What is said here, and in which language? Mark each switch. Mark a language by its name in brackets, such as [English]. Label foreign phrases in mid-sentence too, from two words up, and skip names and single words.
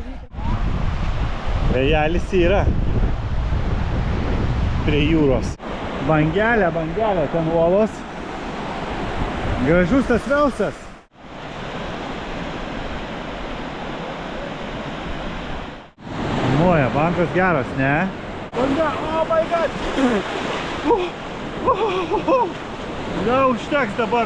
[Lithuanian] Vėjelis yra prie jūros. Bangelė, ten uolos. Gražus tas Velsas. Moja, bankas geras, ne? Banga, [English] oh my god! [Lithuanian] Na, užteks dabar.